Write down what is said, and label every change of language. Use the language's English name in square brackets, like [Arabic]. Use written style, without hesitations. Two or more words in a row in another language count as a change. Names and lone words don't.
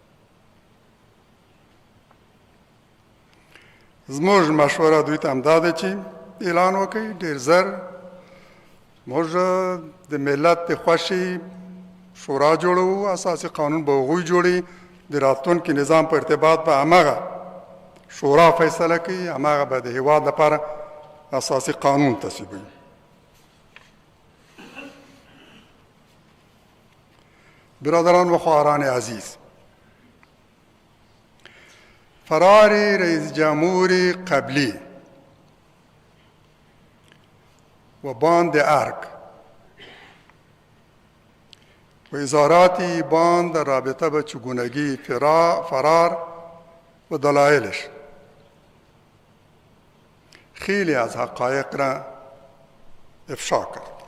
[Pashto] زموږ مشوره دوی ته همدا ده چې اعلان وکړي ډېر زر موږ د ملت د خوښې شورا جوړوو، اساسي قانون به هغوی جوړي، د راتلونکي نظام په ارتباط به همغه شورا فیصله کوي، همغه به د هېواد لپاره اساسي قانون تصویبوي. [Persian] برادران و خواهران عزیز، فرار رئیس جمهور قبلی و باند ارگ و اظهاراتی باند در رابطه به چگونگی فرار و دلایلش خیلی از حقایق را افشا کرد.